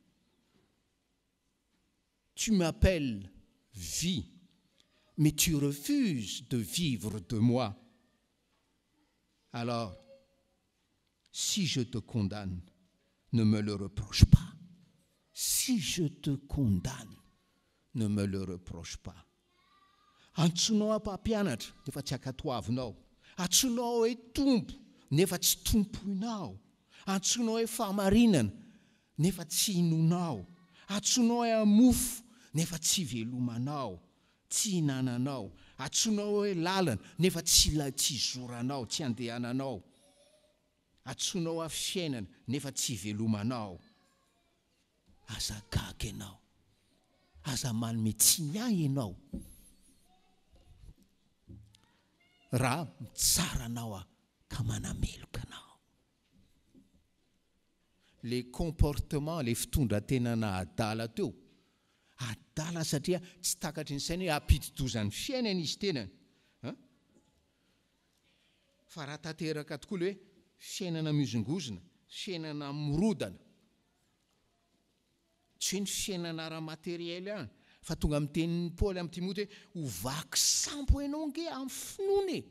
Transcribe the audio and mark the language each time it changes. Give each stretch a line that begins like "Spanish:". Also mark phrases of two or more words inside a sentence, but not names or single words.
French: Tu m'appelles vie, mais tu refuses de vivre de moi. Alors, si je te condamne, ne me le reproche pas. Si je te condamne, ne me le reproche pas.
Malagasy: Antsoinao mpampianatra nefa tsy ankatoavinao. Antsoinao hoe tompo nefa tsy tompoinao. Antsoinao hoe fahamarinana nefa tsy inonao. Antsoinao hoe hamofo nefa tsy velomanao, tsy hinananao. Antsoinao hoe lalana nefa tsy zoranao, tsy andehananao. Antsoinao hoe fiainana nefa tsy velomanao. Aza gaga ianao, aza manome tsy miahy ianao. Raha mitsara anao ka manameloka anao.
French: Les comportements, les
Malagasy: fitondran-tenana adala teo, adala satria tsy takatry ny saina hoe hampidi-dozan'ny fiainana izy tenany. Fa raha tanteraka tokoa le hoe fiainana mihozongozona, fiainana mirodana, tsy hoe ny fiainana ara-materiely ihany, fa tonga amin'ny tenin'ny Paoly amin'ny Timote hoe ho vaky sambo ianao nge amin'ny finoana e.